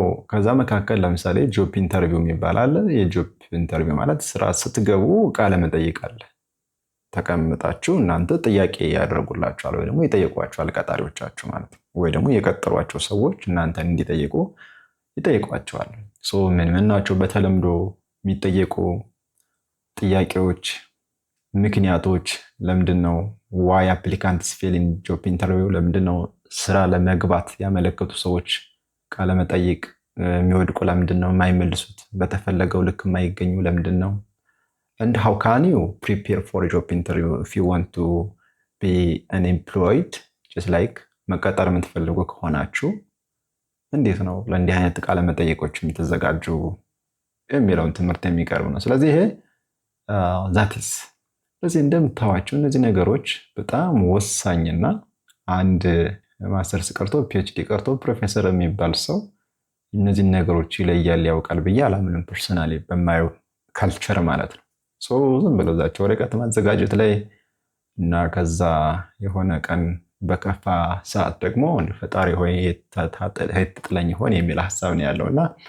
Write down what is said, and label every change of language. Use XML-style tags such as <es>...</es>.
<am>ከዛ መካከል ለምሳሌ ጆብ ኢንተርቪው የሚባል አለ። የጆብ ኢንተርቪው ማለት ስራ ስትገቡ ቃለ መጠይቅ አለ። ተቀምጣችሁ እናንተ ጥያቄ ያደርጉላችኋል ወይ ደግሞ ይጠይቋችኋል ቀጣሪዎቻችሁ ማለት ነው። ወይ ደግሞ የቀጠሯቸው ሰዎች እናንተን እንዲጠይቁ ይጠይቋቸዋል። ምን ናቸው በተለምዶ የሚጠየቁ ጥያቄዎች? ምክንያቶች ለምንድነው</am> <en>ዋይ አፕሊካንትስ ፌል ኢን ጆብ ኢንተርቪው?</en> <am>ለምንድነው ስራ ለመግባት ያመለከቱ ሰዎች ቃለ መጠይቅ የሚወድቁ? ለምንድነው የማይመልሱት? በተፈለገው ልክ የማይገኙ ለምንድነው?</am> <en>and how can you prepare for a job interview if you want to be unemployed? just like</en> <am>መቀጠር የምትፈልጉ ከሆናችሁ እንዴት ነው ለእንዲህ አይነት ቃለ መጠይቆች የምትዘጋጁ የሚለውን ትምህርት የሚቀርብ ነው። ስለዚህ ይሄ ዛትስ ስለዚህ እንደምታዋቸው እነዚህ ነገሮች በጣም ወሳኝና አንድ ማስተርስ ቀርቶ ፒኤችዲ ቀርቶ ፕሮፌሰር የሚባል ሰው እነዚህ ነገሮች ይለያል ያውቃል ብዬ አላምንም። ፐርሰናሊ በማየው ካልቸር ማለት ነው። ዝም ብለው እዛቸው ወረቀት ማዘጋጀት ላይ እና ከዛ የሆነ ቀን በከፋ ሰዓት ደግሞ ፈጣሪ ሆይ ትጥለኝ ሆን የሚል ሀሳብ ነው ያለውና</am>